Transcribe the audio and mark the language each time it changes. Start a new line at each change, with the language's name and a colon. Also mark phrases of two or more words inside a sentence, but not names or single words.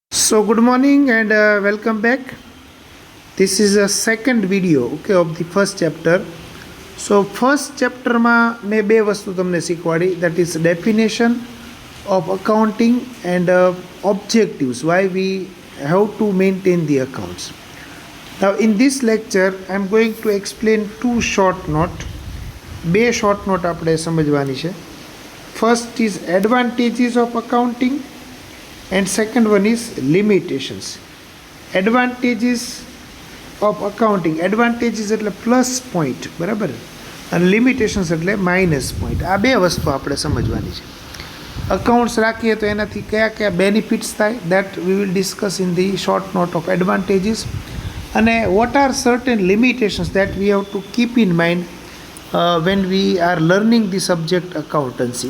English: So good morning and welcome back. This is a second video of the first chapter. So first chapter
Gujarati: માં મેં બે વસ્તુ તમને શીખવાડી,
English: that is definition of accounting and objectives, why we have to maintain the accounts. Now in this lecture I am going to explain two short note.
Gujarati: બે
English: short note
Gujarati: આપણે સમજવાની છે.
English: First is advantages of accounting and second one is limitations. Advantages of accounting, advantages
Gujarati: એટલે
English: plus point,
Gujarati: બરાબર, અને લિમિટેશન્સ એટલે
English: minus point.
Gujarati: આ બે વસ્તુ આપણે સમજવાની છે. અકાઉન્ટ્સ રાખીએ તો એનાથી કયા કયા બેનિફિટ્સ થાય,
English: that we will discuss in the short note of advantages, and what are certain limitations that we have to keep in mind when we are learning the subject accountancy.